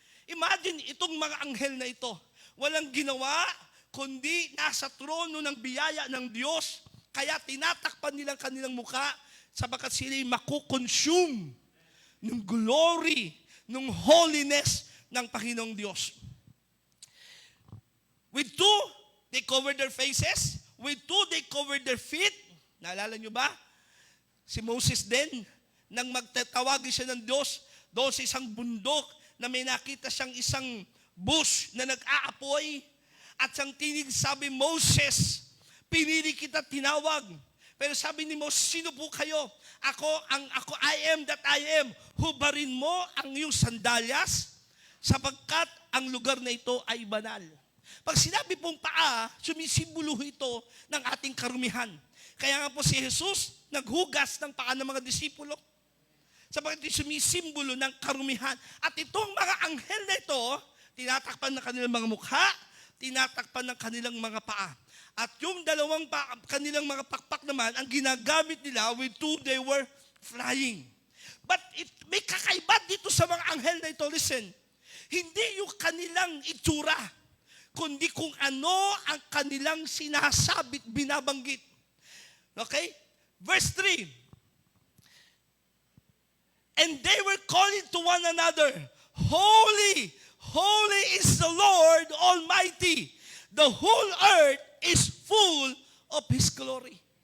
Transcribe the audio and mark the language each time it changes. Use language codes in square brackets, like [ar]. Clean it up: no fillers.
[tl] Imagine itong mga anghel na ito, walang ginawa, kundi nasa trono ng biyaya ng Diyos, kaya tinatakpan nilang kanilang mukha, sapagkat sila'y makukonsume ng glory, ng holiness ng Panginoong Diyos. [en] With 2, they covered their faces. With 2, they covered their feet. [tl] Naalala nyo ba? Si Moses din, nang magtatawagin siya ng Diyos, doon sa isang bundok, na may nakita siyang isang bush na nag-aapoy, at siyang tinig sabi, Moses, pinili kita tinawag. Pero sabi ni Moses, sino po kayo? Ako, [en] I am that I am. [tl] Hubarin mo ang iyong sandalyas, sapagkat ang lugar na ito ay banal. Pag sinabi pong paa, sumisimbolo ito ng ating karumihan. Kaya nga po si Jesus, naghugas ng paa ng mga disipulo. Sapagkat sumisimbolo ng karumihan. At itong mga anghel na ito, tinatakpan ng kanilang mga mukha, tinatakpan ng kanilang mga paa. At yung dalawang kanilang mga pakpak naman, ang ginagamit nila, [en] with 2, they were flying. [tl] But may kakaiba dito sa mga anghel na ito, listen, hindi yung kanilang itsura, kundi kung ano ang kanilang sinasabit, binabanggit. [en] Okay? Verse 3, and they were calling to one another, Holy, holy is the Lord Almighty. The whole earth is full of His glory.